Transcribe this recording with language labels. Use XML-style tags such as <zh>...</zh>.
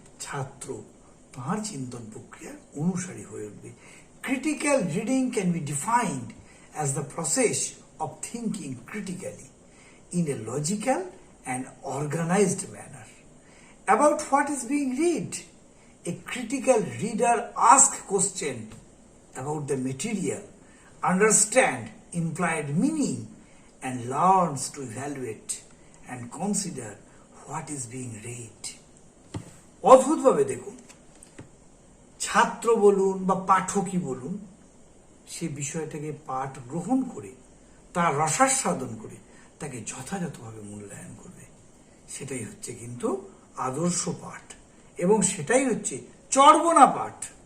<bn>ছাত্র তাঁর চিন্তন প্রক্রিয়ার অনুসারী হয়ে উঠবে।</bn> <en>Critical reading can be defined as the process of thinking critically in a logical and organized manner about what is being read. A critical reader asks questions about the material, understand implied meaning, and learns to evaluate and consider what is being read.</en> <bn>অদ্ভুতভাবে দেখুন, ছাত্র বলুন বা পাঠকই বলুন, সে বিষয়টাকে পাঠ গ্রহণ করে তার রসাস্বাদন করে তাকে যথাযথভাবে মূল্যায়ন করবে। সেটাই হচ্ছে কিন্তু আদর্শ পাঠ, এবং সেটাই হচ্ছে চর্বণা পাঠ।</bn>